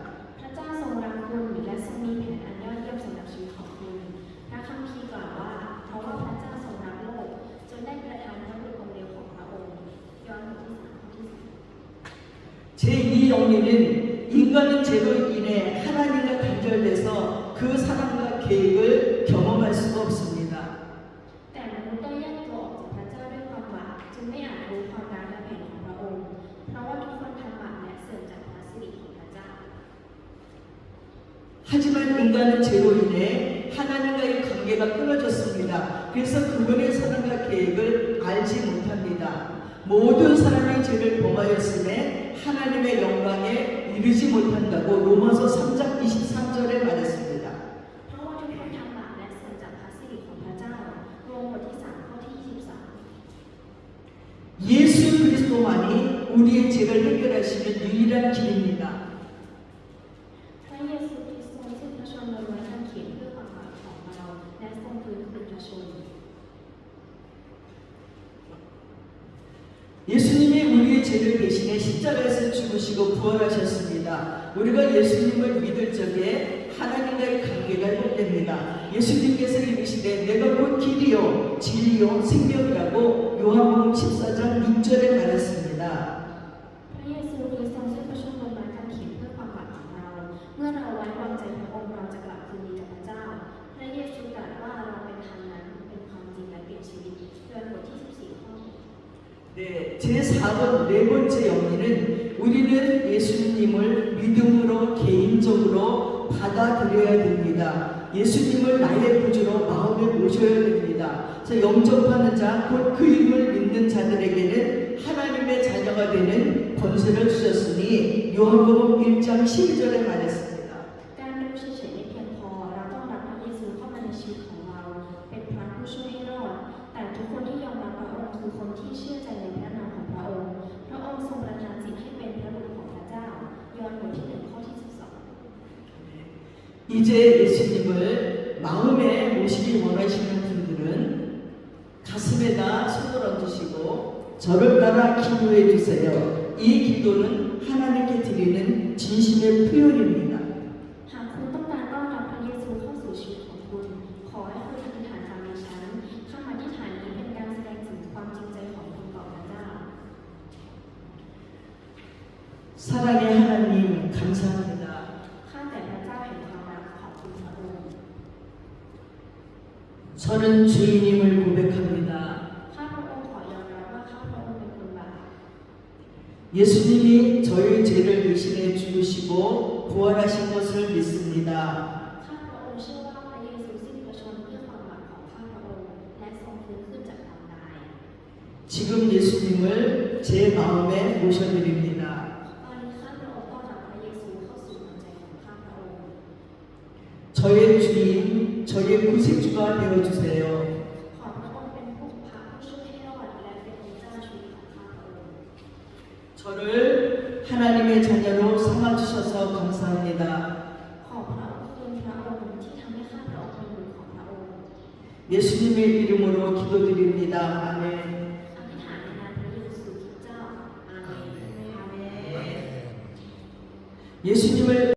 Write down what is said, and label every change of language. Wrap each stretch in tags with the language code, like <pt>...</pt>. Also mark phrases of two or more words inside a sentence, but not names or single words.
<th>พระเจ้าทรงรักคุณและทรงมีแผนอันยอดเยี่ยมสำหรับชีวิตของคุณพระคัมภีร์กล่าวว่าเพราะว่าพระเจ้าทรงรักโลกจนได้ประทานพระบุตรองค์เดียวของพระองค์ยอห์นบทที่3ข้อที่10</th> <ko>제2 영리는 인간은 죄로 인해 하나님과 단절돼서 그 사랑과 계획을 경험할 수가 없습니다.</ko> <th>แต่มนุษย์ได้แยกตัวออกจากพระเจ้าด้วยความบาปจึงไม่อาจรู้ความรักและแผนของพระองค์เพราะว่าทุกคนทำบาปและเสื่อมจากพระสิริของพระเจ้า</th> <ko>하지만 인간은 죄로 인해 하나님과의 관계가 끊어졌습니다. 그래서 그분의 사랑과 계획을 알지 못합니다. 모든 사람이 죄를 범하였음에 하나님의 영광에 이르지 못한다고 로마서 3장 23절에 말했습니다.</ko> <th>เพราะว่าทุกคนทำบาปและเสื่อมจากพระสิริของพระเจ้าโรมบทที่3ข้อที่23</th> <ko>예수 그리스도만이 우리의 죄를 해결하시는 유일한 길입니다.</ko> <th>พระเยซูคริสต์ทรงสิ้นพระชนม์บนไม้กางเขนเพื่อความบาปของเราและทรงฟื้นคืนพระชนม์</th> <ko>예수님이 우리의 죄를 대신해 십자가에서 죽으시고 부활하셨습니다. 우리가 예수님을 믿을 적에 하나님과의 관계가 회복됩니다. 예수님께서 이르시되 내가 곧 길이요 진리요 생명이라고 요한복음 14장 6절에 말했습니다.</ko> <th>พระเยซูคริสต์ทรงสิ้นพระชนม์บนไม้กางเขนเพื่อความบาปของเรา เมื่อเราไว้วางใจพระองค์เราจะกลับคืนดีกับพระเจ้า พระเยซูตรัสว่าเราเป็นทางนั้นเป็นความจริงและเป็นชีวิตยอห์นบทที่14ข้อ</th> <ko>네, 제4번 네 번째 영리는 우리는 예수님을 믿음으로 개인적으로 받아들여야 됩니다. 예수님을 나의 구주로 마음에 모셔야 됩니다. 영접하는 자, 곧 그 이름을 믿는 자들에게는 하나님의 자녀가 되는 권세를 주셨으니 요한복음 1장 12절에 말했습니다.</ko> <th>การรู้เฉยๆไม่เพียงพอเราต้องรับพระเยซูเข้ามาในชีวิตของเราเป็นพระผู้ช่วยให้รอดแต่ทุกคนที่ยอมรับพระองค์คือคนที่เชื่อใจในพระนามของพระองค์พระองค์ทรงประทานสิทธิ์ให้เป็นพระบุตรของพระเจ้ายอห์นบทที่1ข้อที่12</th> <ko>이제 예수님을 마음에 모시기 원하시는 분들은 가슴에다 손을 얹으시고 저를 따라 기도해 주세요. 이 기도는 하나님께 드리는 진심의 표현입니다.</ko> <th>หากคุณต้องการต้อนรับพระเยซูเข้าสู่ชีวิตของคุณขอให้คุณอธิษฐานตามดิฉันคำอธิษฐานนี้เป็นการแสดงถึงความจริงใจของคุณต่อพระเจ้า</th> <ko>사랑의 하나님 감사합니다.</ko> <th>ข้าแต่พระเจ้าแห่งความรักขอบคุณพระองค์</th> <ko>저는 주인임을 고백합니다.</ko> <th>ข้าพระองค์ขอยอมรับว่าข้าพระองค์เป็นคนบาป</th> <ko>예수님이 저의 죄를 대신해 죽으시고 부활하신 것을 믿습니다.</ko> <th>ข้าพระองค์เชื่อว่าพระเยซูสิ้นพระชนม์เพื่อความบาปของข้าพระองค์และทรงฟื้นขึ้นจากความตาย</th> <ko>지금 예수님을 제 마음에 모셔드립니다.</ko> <th>ตอนนี้ข้าพระองค์ต้อนรับพระเยซูเข้าสู่หัวใจของข้าพระองค์</th> <ko>저의 주인, 저의 구세주가 되어주세요.</ko> <th>ขอพระองค์เป็นผู้พระผู้ช่วยให้รอดและเป็นพระเจ้าชีวิตของข้าพระองค์</th> <ko>저를 하나님의 자녀로 삼아주셔서 감사합니다.</ko> <th>ขอพระองค์เป็นพระองค์ที่ทำให้ข้าพระองค์เป็นบุตรของพระองค์</th> <ko>예수님의 이름으로 기도드립니다. 아멘.</ko> <th>อธิษฐานในนามพระเยซูคริสต์เจ้าอาเมน</th> <ko>예수님을</ko>